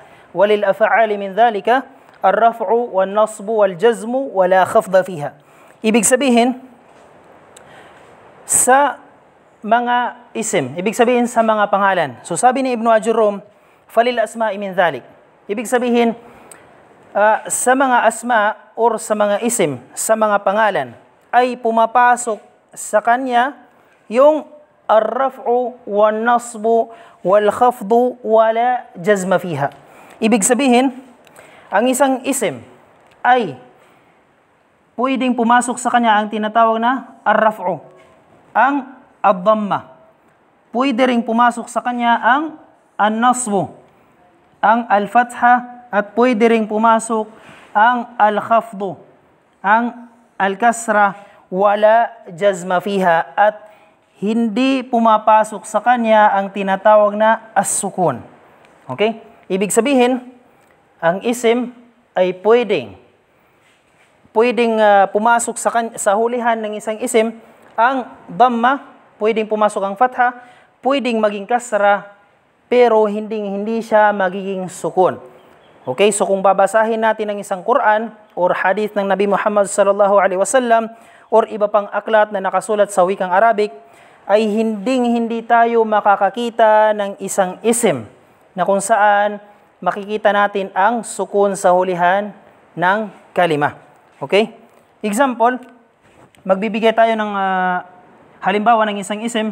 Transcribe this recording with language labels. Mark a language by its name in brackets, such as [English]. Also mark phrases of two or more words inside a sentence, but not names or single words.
[Arabic] وللأفعال من ذلك الرفع والنصب والجزم ولا خفض فيها. [Filipino] Ibig sabihin sa mga isim, ibig sabihin sa mga pangalan. So sabi ni Ibn Ajurrum, [Arabic] فللأسماء من ذلك. [Filipino] Ibig sabihin sa mga asma or sa mga isim, sa mga pangalan, ay pumapasok sa kanya yung [Arabic] الرفع والنصب والخفض ولا جزم فيها. [Filipino] Ibig sabihin, ang isang isim ay pwedeng pumasok sa kanya ang tinatawag na ar-raf'u, ang ad-dhamma. Pwede ring pumasok sa kanya ang an-nasbu, ang al-fatha, at pwede ring pumasok ang al-khafdu, ang al-kasra, [Arabic] ولا جزم فيها, [Filipino] at hindi pumapasok sa kanya ang tinatawag na as-sukun. Okay? Ibig sabihin, ang isim ay pwedeng pumasok sa hulihan ng isang isim ang dhamma, pwedeng pumasok ang fatha, pwedeng maging kasra, pero hindi siya magiging sukun. Okay, so kung babasahin natin ang isang Quran or hadith ng Nabi Muhammad [Arabic] صلى الله عليه وسلم [Filipino] or iba pang aklat na nakasulat sa wikang Arabic, ay hindi tayo makakakita ng isang isim na kung saan makikita natin ang sukun sa hulihan ng kalima. Okay? Example, magbibigay tayo ng halimbawa ng isang isim.